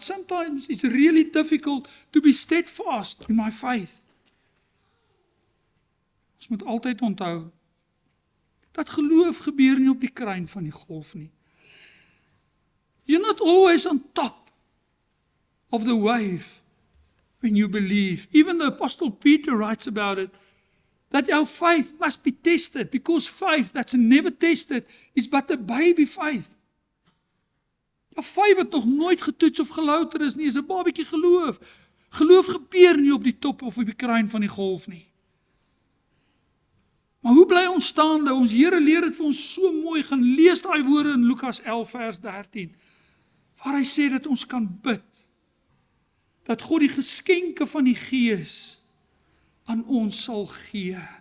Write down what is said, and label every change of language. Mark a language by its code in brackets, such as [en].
[en] Sometimes it's really difficult to be steadfast in my faith. [af] Ons moet altyd onthou, dat geloof gebeur nie op die kruin van die golf nie. [en] You're not always on top of the wave when you believe. Even the Apostle Peter writes about it, that our faith must be tested, because faith that's never tested is but a baby faith. [af] Ja, faith wat nog nooit getoets of gelouter is nie, is 'n babietjie geloof. Geloof gebeur nie op die top of op die kruin van die golf nie. Maar hoe bly ons staande? Ons Here leer dit vir ons so mooi. Gaan lees daai woorde in Lukas 11 vers 13, waar hy sê dat ons kan bid, dat God die geskenke van die Gees aan ons sal gee.